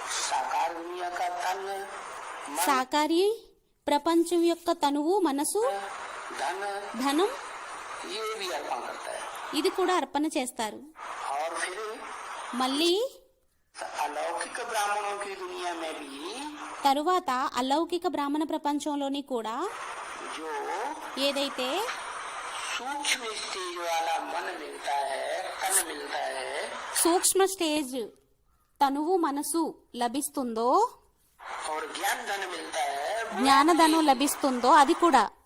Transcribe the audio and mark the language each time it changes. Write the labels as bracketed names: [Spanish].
[Hindi] साकार दुनिया का तन, मन, [Telugu] సాకారి ప్రపంచం యొక్క తనువు, మనసు, [Hindi] धन [Telugu] ధనం [Hindi] ये भी अर्पण करता है। [Telugu] ఇది కూడా అర్పణ చేస్తారు. [Hindi] और फिर [Telugu] మళ్ళీ [Hindi] अलौकिक ब्राह्मणों की दुनिया में भी [Telugu] తరువాత అలౌకిక బ్రాహ్మణ ప్రపంచంలోని కూడా [Hindi] जो [Telugu] ఏదైతే [Hindi] सूक्ष्म स्टेज वाला मन मिलता है, तन मिलता है, [Telugu] సూక్ష్మ స్టేజ్ తనువు, మనసు లభిస్తుందో, [Hindi] और ज्ञान धन मिलता है, [Telugu] జ్ఞానధనం లభిస్తుందో అది కూడా